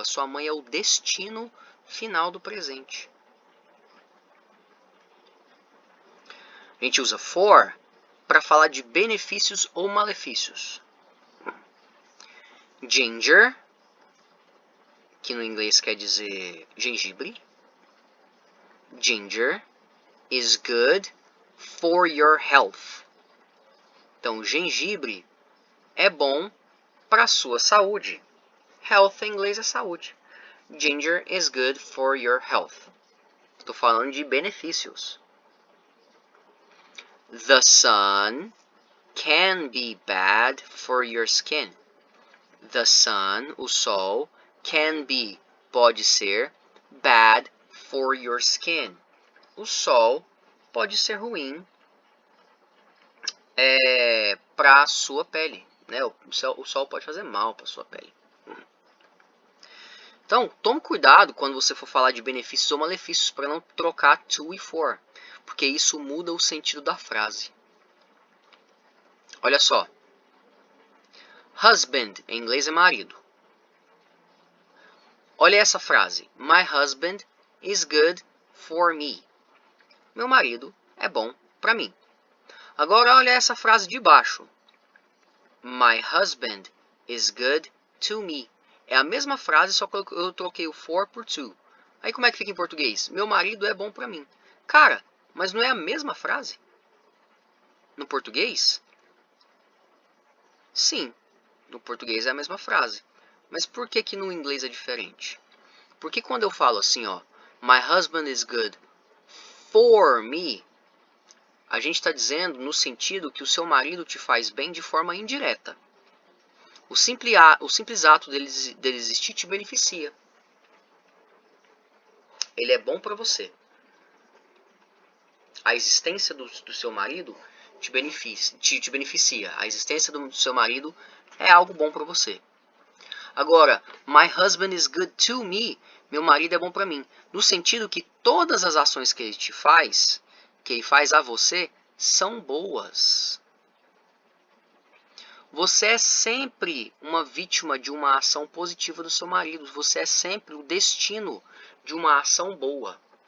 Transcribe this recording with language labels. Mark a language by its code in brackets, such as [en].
[pt] A sua mãe é o destino final do presente. A gente usa for para falar de benefícios ou malefícios. Ginger, que no inglês quer dizer gengibre. [en] Ginger is good for your health. [pt] Então, gengibre é bom para a sua saúde. Health em inglês é saúde. [en] Ginger is good for your health. [pt] Estou falando de benefícios. [en] The sun can be bad for your skin. The sun, [pt] o sol, [en] can be, [pt] pode ser, [en] bad for your skin. [pt] O sol pode ser ruim para a sua pele. Né? O sol pode fazer mal para a sua pele. Então, tome cuidado quando você for falar de benefícios ou malefícios para não trocar to e for, porque isso muda o sentido da frase. Olha só. Husband, em inglês é marido. Olha essa frase. [en] My husband is good for me. [pt] Meu marido é bom para mim. Agora olha essa frase de baixo. [en] My husband is good to me. [pt] É a mesma frase, só que eu troquei o for por to. Aí como é que fica em português? Meu marido é bom pra mim. Cara, mas não é a mesma frase? No português? Sim, no português é a mesma frase. Mas por que que no inglês é diferente? Porque quando eu falo assim, ó, [en] my husband is good for me, [pt] a gente está dizendo no sentido que o seu marido te faz bem de forma indireta. O simples ato dele existir te beneficia. Ele é bom para você. A existência do seu marido te beneficia. A existência do seu marido é algo bom para você. [en] Agora, my husband is good to me. [pt] Meu marido é bom para mim. No sentido que todas as ações que ele te faz, que ele faz a você, são boas. Você é sempre uma vítima de uma ação positiva do seu marido. Você é sempre o destino de uma ação boa.